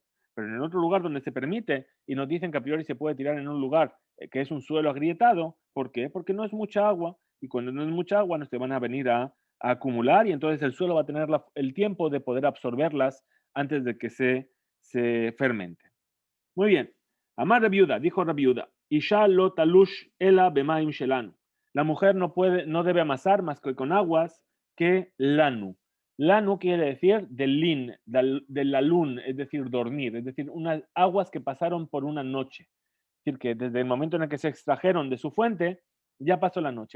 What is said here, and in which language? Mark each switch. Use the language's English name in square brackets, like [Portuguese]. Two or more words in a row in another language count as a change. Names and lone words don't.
[Spanish] Pero en otro lugar donde se permite y nos dicen que a priori se puede tirar en un lugar que es un suelo agrietado, ¿por qué? Porque no es mucha agua y cuando no es mucha agua no se van a venir a acumular y entonces el suelo va a tener el tiempo de poder absorberlas antes de que se fermente. Muy bien. [Hebrew] אמר רבי יהודה, [Spanish] dijo Rabiuda, [Hebrew] אשה לא תלוש אלא במים שלנו. [Spanish] La mujer no debe amasar más que con aguas que lanu. Lanu quiere decir del lin, del lalun, es decir, dormir, es decir, unas aguas que pasaron por una noche. Es decir, que desde el momento en el que se extrajeron de su fuente, ya pasó la noche.